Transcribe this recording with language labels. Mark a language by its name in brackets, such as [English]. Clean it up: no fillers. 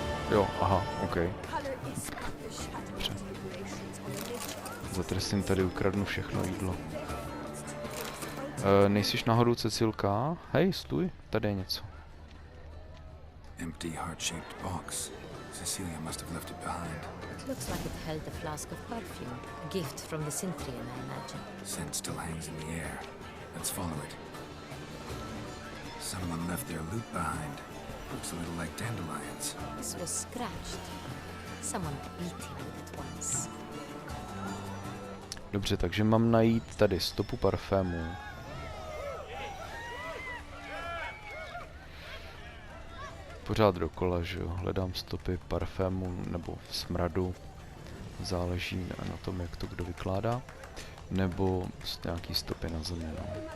[Czech] Jo, aha, OK. Dobře. Za trestím tady ukradnu všechno jídlo. Nejsiš náhodou Cecilka? Hej, stůj, tady je něco. [English] Empty heart-shaped box. Cecilia must have left it behind. It looks like it held a flask of perfume. A gift from the Centurion, I imagine. Scent still hangs in the air. Let's follow it. Someone left their loot behind. Looks a little like dandelions. This was scratched. Someone beat him with it once. [Czech] Dobře, takže mám najít tady stopu parfému. Pořád dokola, že jo, hledám stopy parfému nebo smradu. Záleží na tom, jak to kdo vykládá. Nebo nějaký stopy na zemi, no.